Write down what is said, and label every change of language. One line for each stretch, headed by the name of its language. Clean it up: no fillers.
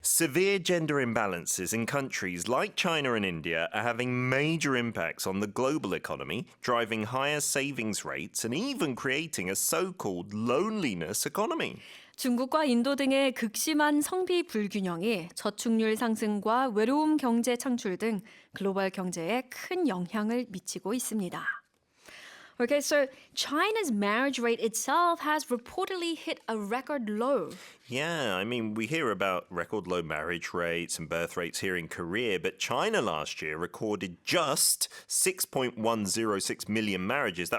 English: Severe gender imbalances in countries like China and India are having major impacts on the global economy, driving higher savings rates and even creating a so-called loneliness economy.
Korean: 중국과 인도 등의 극심한 성비 불균형이 저축률 상승과 외로움 경제 창출 등 글로벌 경제에 큰 영향을 미치고 있습니다.
English: Okay, so China's marriage rate itself has reportedly hit a record low. Yeah, I mean, we hear about record low marriage rates and birth rates here in Korea, but China last year recorded just 6.106 million marriages.